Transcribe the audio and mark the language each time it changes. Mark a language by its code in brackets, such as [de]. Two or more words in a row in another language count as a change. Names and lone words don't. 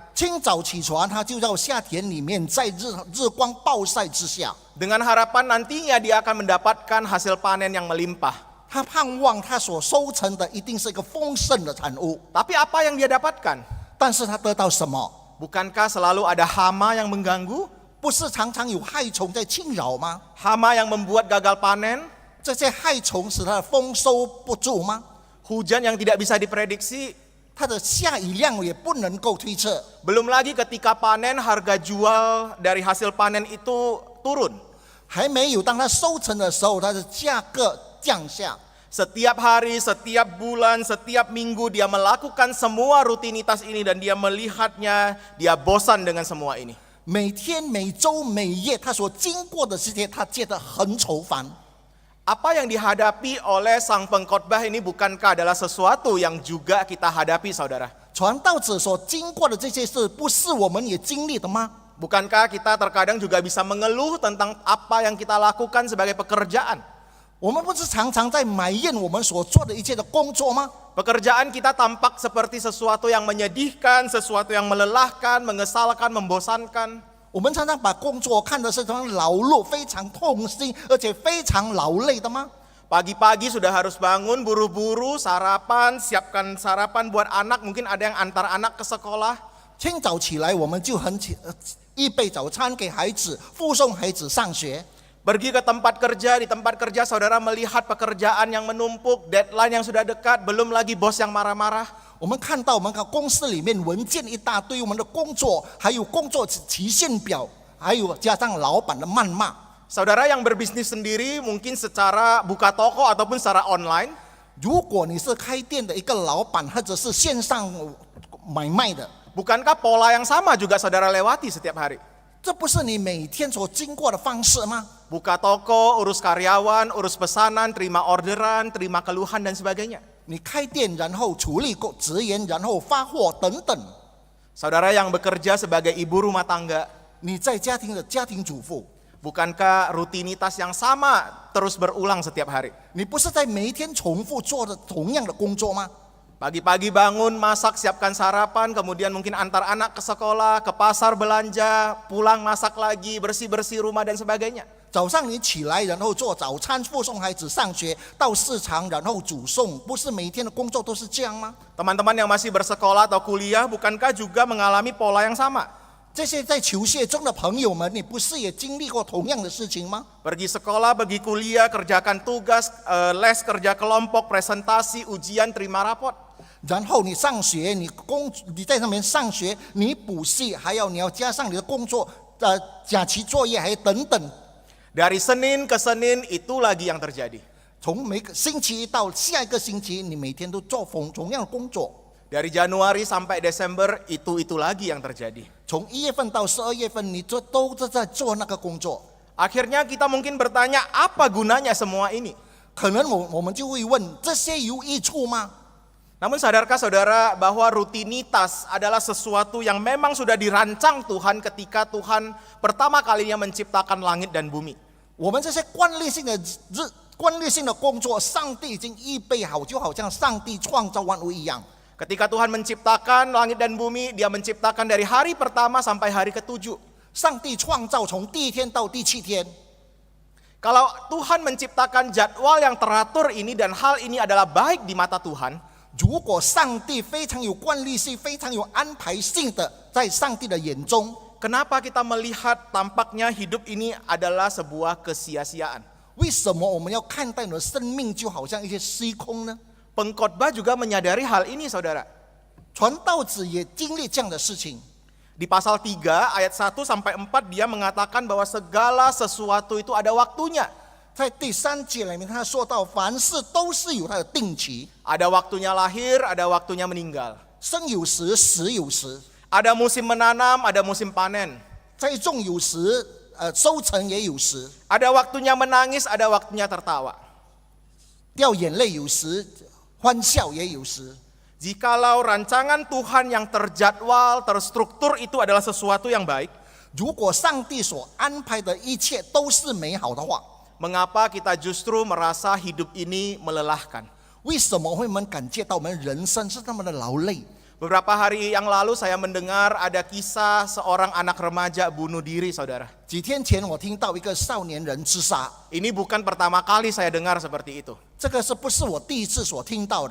[zh] 清早起床，他就到下田里面，在日光暴晒之下， [id] Dengan harapan nantinya dia akan mendapatkan hasil panen yang melimpah. [zh] 他盼望他所收成的一定是一个丰盛的产物。 [id] Tapi apa yang dia dapatkan? [zh] 但是他得到什么？ [id] Bukankah selalu ada hama yang mengganggu? [zh] 不是常常有害虫在侵扰吗？ [id] Hama yang membuat gagal panen? [zh] 这些害虫使他的丰收不足吗？ [id] Hujan yang tidak bisa diprediksi? [zh] 他的下雨量也不能够推测。 [id] Belum lagi ketika panen, harga jual dari hasil panen itu turun. [zh] 还没有当他收成的时候，它的价格降下。 [id] Setiap hari, setiap bulan, setiap minggu dia melakukan semua rutinitas ini dan dia melihatnya, dia bosan dengan semua ini. [zh] 每天、每周、每月，他所经过的这些，他觉得很愁烦。 [id] Apa yang dihadapi oleh sang pengkhotbah ini bukankah adalah sesuatu yang juga kita hadapi, saudara? [zh] 传道者所经过的这些事，不是我们也经历的吗？ [id] Bukankah kita terkadang juga bisa mengeluh tentang apa yang kita lakukan sebagai pekerjaan? [zh] 我们不是常常在埋怨我们所做的一切的工作吗？ [id] Pekerjaan kita tampak seperti sesuatu yang menyedihkan, sesuatu yang melelahkan, mengesalkan, membosankan. [zh] 我们常常把工作看的是非常劳碌、非常痛心，而且非常劳累的吗？ [id] Pagi-pagi sudah harus bangun, buru-buru, sarapan, siapkan sarapan buat anak, mungkin ada yang antar anak ke sekolah. [zh] 清早起来，我们就预备早餐给孩子，附送孩子上学。 [id] Pergi ke tempat kerja, di tempat kerja saudara melihat pekerjaan yang menumpuk, deadline yang sudah dekat, belum lagi bos yang marah-marah. [zh] 我们看到我们公司里面文件一大堆，我们的工作还有工作期限表，还有加上老板的谩骂。 [id] Saudara yang berbisnis sendiri mungkin secara buka toko ataupun secara online, [zh] 如果你是开店的一个老板，或者是线上买卖的， [id] bukankah pola yang sama juga saudara lewati setiap hari? [zh] 这不是你每天所经过的方式吗？ [id] Buka toko, urus karyawan, urus pesanan, terima orderan, terima keluhan dan sebagainya. [zh] 你开店，然后处理职员，然后发货等等。 [id] Saudara yang bekerja sebagai ibu rumah tangga, [zh] 你在家庭的家庭主妇， [id] bukankah rutinitas yang sama terus berulang setiap hari? [zh] 你不是在每一天重复做的同样的工作吗？ [id] Pagi-pagi bangun, masak, siapkan sarapan, kemudian mungkin antar anak ke sekolah, ke pasar belanja, pulang masak lagi, bersih-bersih rumah dan sebagainya. [zh] 早上你起来，然后做早餐，附送孩子上学，到市场，然后煮送，不是每天的工作都是这样吗？ [id] Teman-teman yang masih bersekolah atau kuliah, bukankah juga mengalami pola yang sama? [zh] 这些在求学中的朋友们，你不是也经历过同样的事情吗？ [id] Pergi sekolah, pergi kuliah, kerjakan tugas, les, kerja kelompok, presentasi, ujian, terima rapot. [zh] 然后你上学，你在上面上学，你补习，还要你要加上你的工作，假期作业，还等等。 [id] Dari Senin ke Senin itu lagi yang terjadi. [zh] 从每个星期一到下一个星期，你每天都做同样的工作。 [id] Dari Januari sampai Desember itu lagi yang terjadi. [zh] 从1月份到12月份，你都在做那个工作。 [id] Akhirnya kita mungkin bertanya, apa gunanya semua ini? [zh] 可能我们就会问，这些有益处吗？ [id] Namun sadarkah saudara bahwa rutinitas adalah sesuatu yang memang sudah dirancang Tuhan ketika Tuhan pertama kalinya menciptakan langit dan bumi. [zh] 我们这些惯例性的工作，上帝已经预备好，就好像上帝创造万物一样。 [id] Ketika Tuhan menciptakan langit dan bumi, Dia menciptakan dari hari pertama sampai hari ke-7. [zh] 上帝创造从第1天到第7天。 [id] Kalau Tuhan menciptakan jadwal yang teratur ini dan hal ini adalah baik di mata Tuhan, [zh] 如果上帝非常有惯例性、非常有安排性的，在上帝的眼中， [id] kenapa kita melihat tampaknya hidup ini adalah sebuah kesia-siaan? [zh] 为什么我们要看待我们的生命就好像一些虚空呢？ [id] Pengkhotbah juga menyadari hal ini, saudara. [zh] 传道者也经历这样的事情。 [id] Di pasal 3 ayat 1 sampai 4 dia mengatakan bahwa segala sesuatu itu ada waktunya. [zh] 在第3节里面，他说到，凡事都是有它的定期， [id] Ada waktunya lahir, ada waktunya meninggal. [zh] 生有时，死有时， [id] Ada musim menanam, ada musim panen. [zh] 栽种有时，收成也有时， [id] Ada waktunya menangis, ada waktunya tertawa. [zh] 掉眼泪有时，欢笑也有时。 [id] Jikalau rancangan Tuhan yang terjadwal, terstruktur itu adalah sesuatu yang baik, [zh] 如果上帝所安排的一切都是美好的话， [id] mengapa kita justru merasa hidup ini melelahkan? [zh] 为什么会我们感觉到我们人生是那么的劳累？ [id] Beberapa hari yang lalu saya mendengar ada kisah seorang anak remaja bunuh diri, saudara. [zh] 几天前我听到一个少年人自杀， [id] Ini bukan pertama kali saya dengar seperti itu. [zh] 这个是不是我第一次所听到的？